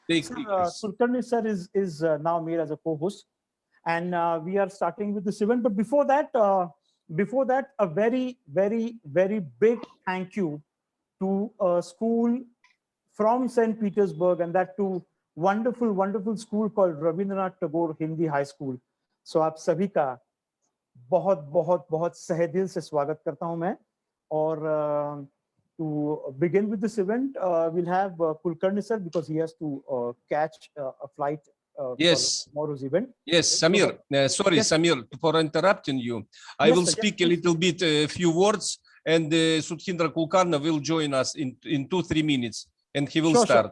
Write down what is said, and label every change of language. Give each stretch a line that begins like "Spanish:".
English: Kulkarni sir is now made as a co-host, and we are starting with this event. But before that, a very, very, very big thank you to a school from St. Petersburg, and that to wonderful, wonderful school called Rabindranath Tagore Hindi High School.
Hindi: So आप सभी का बहुत बहुत बहुत सहे दिल से स्वागत करता हूं मैं.
English: और to begin with this event, we'll have Kulkarni sir, because he has to catch a flight yes. for tomorrow's event. Yes, Samir. Sorry, yes. Samir, for interrupting you. I will speak a little bit, a few words, and Sudhendra Kulkarni will join us in 2-3 minutes, and he will start.